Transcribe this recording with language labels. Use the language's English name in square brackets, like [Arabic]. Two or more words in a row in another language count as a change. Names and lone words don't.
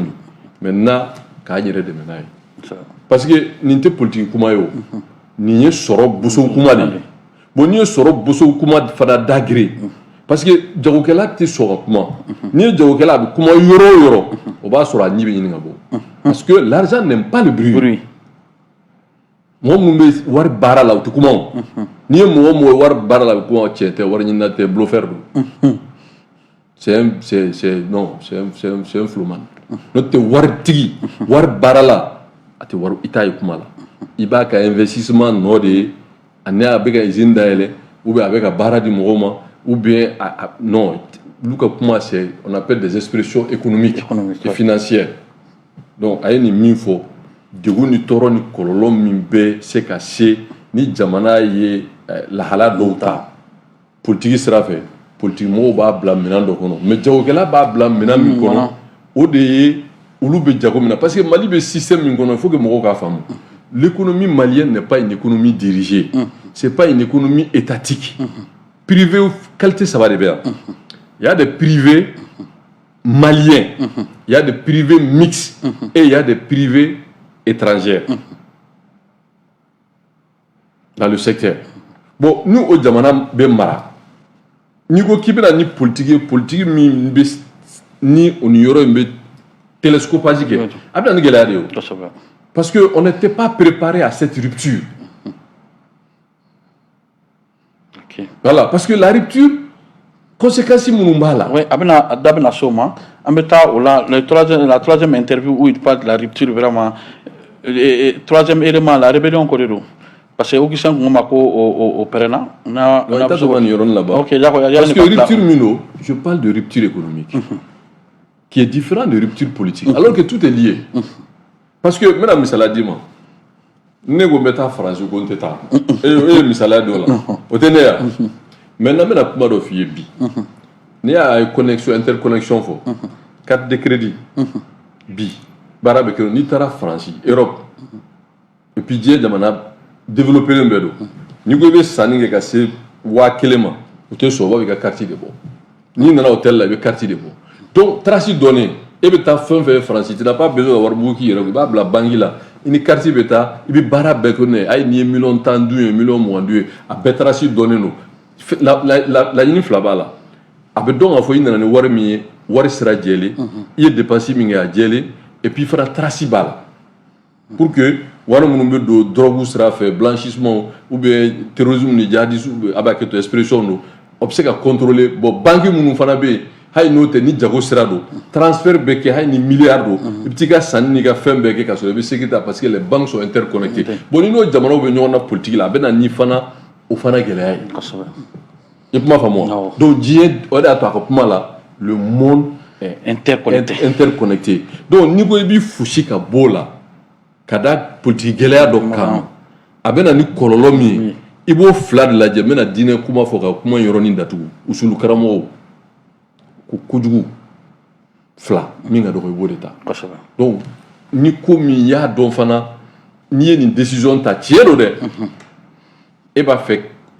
[Bambara] min maintenant k'an yɛrɛ dɛmɛ n'a ye [French] parce que [Bambara] nin tɛ politique kuma ye o nin ye sɔrɔ bosow kuma de ye bon n'i ye sɔrɔ bosow kuma fana dagere [French] parce que [Bambara] jagokɛla tɛ sɔn ka kuma n'i ye jagokɛla a bɛ kuma yɔrɔ o yɔrɔ o b'a sɔrɔ a ɲɛ bɛ ɲini ka bɔ [French] parce que l'argent n'aime pas le bruit [Bambara] mɔgɔ minnu bɛ wari baara la u tɛ kuma o n'i ye mɔgɔ mɔgɔ ye wari baara la a bɛ kuma tiɲɛ tɛ wari ɲinina tɛ bluffeur don c'est [French] un flowman [Bambara] n'o tɛ waritigi wari baara la a tɛ wari i t'a ye kuma la i b'a ka investissement nɔ de ye ani a bɛ ka usine dayɛlɛ [French] ou bien [Bambara] a bɛ ka baara di mɔgɔw ma [French] ou bien non [Bambara] olu ka kuma [French] c'est on appelle des expressions économiques et financières [Bambara] donc a ye nin min fɔ degun ni tɔɔrɔ ni kɔlɔlɔ min bɛ se ka se ni jamana ye lahala dɔw ta politique sira fɛ politique mɔgɔw b'a bila minɛn dɔ kɔnɔ mais jagokɛla b'a bila minɛn min kɔnɔ o de ye olu bɛ jago min na [French] parce que [Bambara] Mali bɛ système min kɔnɔ [French] il faut que [Bambara] mɔgɔw k'a faamu [French] l'économie malienne n'est pas une économie dirigée c'est pas une économie étatique privé [Bambara] qualité saba de bɛ yan [French] il y a des privés maliens il y a des privés mixtes et il y a des privés étrangers dans le secteur bon nous au [Bambara] jamana bɛ mara n'i ko k'i bɛna ni politique min bɛ ni o ni yɔrɔ in bɛ télescopage kɛ a bɛna ni gɛlɛya de ye o [French] parce que on n'était pas préparé à cette rupture voilà parce que la rupture [Bambara] conséquence minnu b'a la oui a da bɛna s'o ma an bɛ taa o la [French] la troisième interview où il parle de la rupture vraiment troisième élément la rébellion [Bambara] ko de don [French] parce que [Bambara] Augustin ko ma ko o pɛrɛnna [French] on a besoin de yɔrɔ là-bas ok d'accord parce que rupture [Bambara] minno [French] je parle de rupture économique qui est différent de rupture politique alors que tout est lié parce que [Bambara] n bɛna misaliya d'i ma ne ko n bɛ taa Faransi ko n tɛ taa e ye misaliya dɔ la o tɛ ne yan maintenant n bɛna kuma dɔ f'i ye bi n'i y'a ye [French] connexion interconnexion [Bambara] fɔ [French] carte de crédit [Bambara] bi baara bɛ kɛ n'i taara Faransi Europe [French] et puis [Bambara] diɲɛ jamana développé len bɛɛ don n'i ko i bɛ sanni kɛ ka se 1000 ma o tɛ sɔn o b'a fɔ i ka carte de bɔ n'i nana hôtel la i bɛ carte de bɔ donc trace dɔnnen e bɛ taa fɛn fɛn Faransi [French] tu n'as pas besoin [Bambara] ka warimugu k'i yɛrɛ kun i b'a bila banque la i ni carte bɛ taa i bɛ baara bɛɛ kɛ n'o ye a ye nin ye 1,10 dun ye 1,20 dun ye a bɛɛ trace dɔnnen don laɲini fila b'a la a bɛ dɔn k'a fɔ i nana ni wari min ye wari sira jɛlen i ye dépense min kɛ a jɛlen [French] et puis [Bambara] fana trace b'a la pour que wari minnu bɛ don drogue sira fɛ [French] blanchissement ou bien terrorisme [Bambara] ni djihadisme a b'a kɛ to expression don o bɛ se ka contrôler bon banque minnu fana bɛ yen hali n'o tɛ ni jago sira don transfert bɛ kɛ hali ni milliard don i bɛ t'i ka sanni n'i ka fɛn bɛɛ kɛ ka sɔrɔ i bɛ sécurité [French] parce que les banques sont interconnectées [Bambara] bon ni n'o jamanaw bɛ ɲɔgɔn na politique la a bɛ na ni fana o fana gɛlɛya ye i kuma faamu wa donc diɲɛ o de y'a to a ka kuma la [French] le monde est interconnecté [Bambara] donc n'i ko i b'i fosi ka bɔ o la ka da politique gɛlɛya dɔ kan a bɛ na ni kɔlɔlɔ min ye i b'o fila de lajɛ n bɛna diinɛ kuma fɔ ka kuma yɔrɔnin datugu usulu karamɔgɔw ko kojugu fila min ka dɔgɔ i b'o de ta donc ni ko min i y'a dɔn fana n'i ye nin décision ta tiɲɛ don dɛ e b'a fɛ i